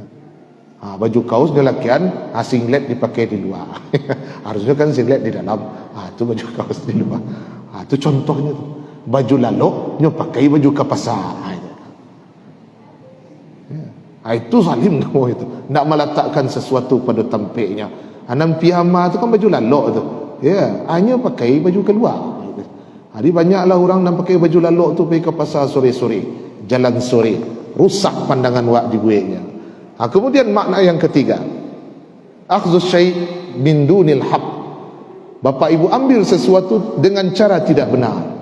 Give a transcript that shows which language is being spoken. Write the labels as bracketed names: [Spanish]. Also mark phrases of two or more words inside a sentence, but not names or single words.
[Indonesian] Baju kaos lelakian, singlet dipakai di luar. Harusnya kan singlet di dalam. [Minangkabau] Tu baju kaos di luar. Tu contohnya tu. Baju lalok nyo pakai baju ke pasar. [Indonesian] Itu zalim kamu itu. Nak meletakkan sesuatu pada tempatnya. [Minangkabau] Anam piyama tu kan baju lalok tu. [Indonesian] Ya, hanya pakai baju keluar. Jadi banyaklah orang yang pakai baju lalok tu pergi ke pasar sore-sore, jalan sore, [Minangkabau] rusak pandangan wak di bueknya. [Indonesian] Kemudian makna yang ketiga, [Arabic] akhdzus syai' min dunil haq. [Indonesian] Bapak ibu ambil sesuatu dengan cara tidak benar.